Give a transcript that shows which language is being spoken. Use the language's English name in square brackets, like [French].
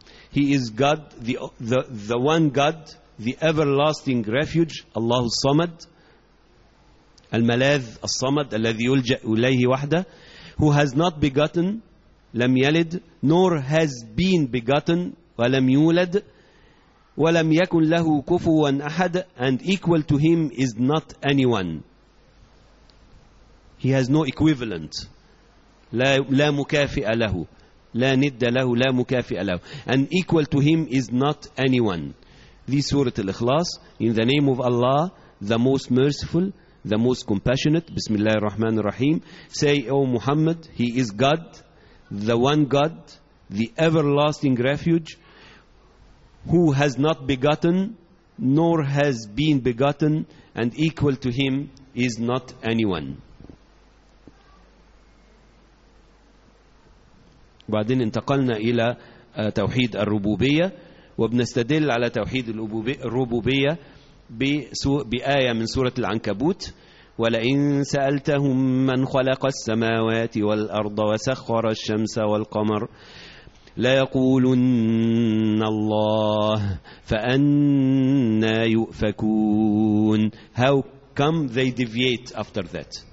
[English] He is God, the one God, the everlasting refuge, Allah الصمد, [Arabic] الملاذ الصمد الذي يلجأ إليه وحده. [English] Who has not begotten, [Arabic] لم يلد, [English] nor has been begotten, [Arabic] ولم يولد, ولم يكن له كفوا أحد, [English] and equal to him is not anyone. He has no equivalent, [Arabic] لا مكافئ له, لا ند له, [English] لا مكافئ له, and equal to him is not anyone. This Surah Al-Ikhlas. In the name of Allah, the most merciful, the most compassionate, Bismillah ar-Rahman ar-Rahim. Say, O Muhammad, he is God, the one God, the everlasting refuge, who has not begotten, nor has been begotten, and equal to him is not anyone. [Arabic] بعدين انتقلنا إلى توحيد الربوبية. وبنستدل على توحيد الربوبية بآية من سورة العنكبوت. ولئن سألتهم من خلق السماوات والأرض وسخر الشمس والقمر ليقولن الله فأنى يؤفكون. [English] How come they deviate after that?